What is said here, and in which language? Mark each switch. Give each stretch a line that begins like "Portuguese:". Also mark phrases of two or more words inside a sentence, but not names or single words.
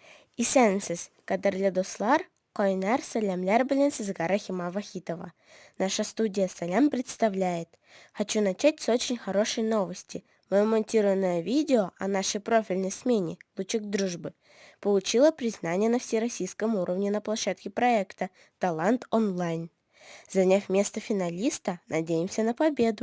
Tatar: Исәнмесез, кадерле дуслар, кайнар сәламләр белән сезгә Рахима Вахитова.
Russian: Наша студия «Салям» представляет. Хочу начать с очень хорошей новости. Мое монтированное видео о нашей профильной смене «Лучик дружбы» получило признание на всероссийском уровне на площадке проекта «Талант онлайн». Заняв место финалиста, надеемся на победу.